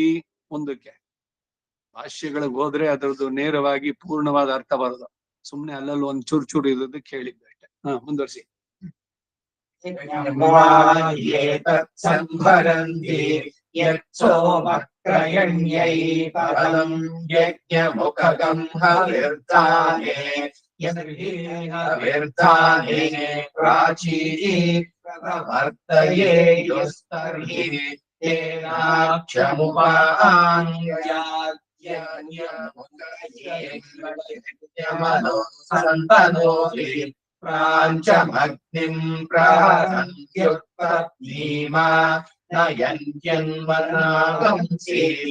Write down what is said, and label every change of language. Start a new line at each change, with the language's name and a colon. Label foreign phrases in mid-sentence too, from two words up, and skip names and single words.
Kannada: ಮುಂದಕ್ಕೆ ಭಾಷ್ಯಗಳಿಗೆ ಹೋದ್ರೆ ಅದರದ್ದು ನೇರವಾಗಿ ಪೂರ್ಣವಾದ ಅರ್ಥ ಬರೋದು. ಸುಮ್ನೆ ಅಲ್ಲಲ್ಲಿ ಒಂದ್ ಚೂರು ಚೂರು ಇರೋದು ಕೇಳಿದ್ದೆ ಅಷ್ಟೇ. ಮುಂದುವರಿಸಿ.
Sanskrit: ಸಂಭರಂತಿ ಯತ್ಸೋಮಕ್ರಯಣ್ಯೈ ಪರಂ ಯಜ್ಞಮುಖಗಂ ಹವಿರ್ಧಾನೆ ಹವಿರ್ಧಾನೆ ಪ್ರಾಚೀ ಪ್ರವರ್ತಯೇ ಯೋಸ್ತರ್ಹಿ ತೇನಾಕ್ಷಮುಪಾನ್ಯಾದ್ಯಮನೋ ಸಂತನೋತಿ ಪ್ರಾಂಚಮಗ್ನಿಂ ಪ್ರಹರಂತ್ಯುತ್ಪತ್ನೀಮಾ ನಯನ್ಯನ್ಮನಾಗಂಸಿ